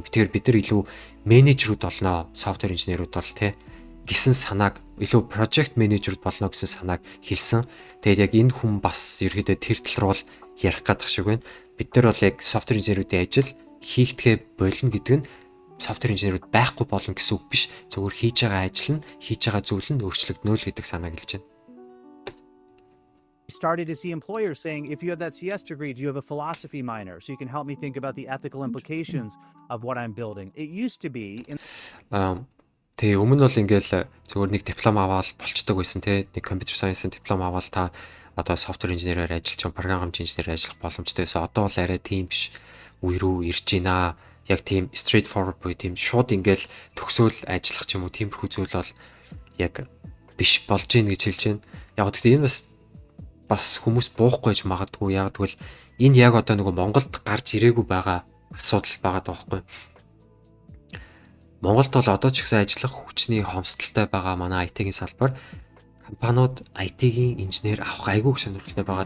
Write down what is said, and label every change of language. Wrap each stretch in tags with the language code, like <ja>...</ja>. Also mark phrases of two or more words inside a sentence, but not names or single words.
<mn>Тэгэхээр бид нар илүү менежерүүд болно. Софтвер инженерүүд бол тий гэсэн санааг илүү project менежерүүд болно гэсэн санааг хэлсэн. Тэгээд яг энэ хүн бас ерөөдөө тэр тал руу ярих гадах шиг байна. Бид нар бол яг софтвер инженерүүдийн ажил хийхдээ болно гэдэг нь софтвер инженерүүд байхгүй болно гэсэн үг биш. Зөвхөн хийж байгаа ажил нь хийж байгаа зүйл нь өөрчлөгднө л гэдэг санааг хэлж байна.</mn> <en>Started to see employers saying, if you have that CS degree, do you have a philosophy minor? So you can help me think about the ethical implications of what I'm building. It used to be</en> <mn>Тэгээ өмнө бол ингээл зөвхөн нэг диплом аваад болцдог байсан те. Нэг</mn> <en>computer science-</en> <mn>ийн диплом аваад та одоо софтвер инженерээр ажиллаж, програмч инженерээр ажиллах боломжтой байсан. Одоо бол арай тийм биш. Үе рүү ирж байна. Яг тийм</mn> <en>straight forward</en> <mn>буюу тийм шууд ингээл төгсөөл ажиллах ч юм уу тиймэрхүү зүйл бол яг биш болж гин гэж хэлж байна. Яг гэхдээ энэ бас хүмүүс буухгүй ч магадгүй. Яг тэгвэл энэ яг одоо нөгөө Монголд гарч ирээгүй байгаа асуудал байгаа даахгүй. Монголд бол одоо ч гэсэн ажиллах хүчний хомсдолтой байгаа манай IT-ийн салбар компаниуд IT-ийн инженер авах айгүй сонирхолтой байгаа.</mn>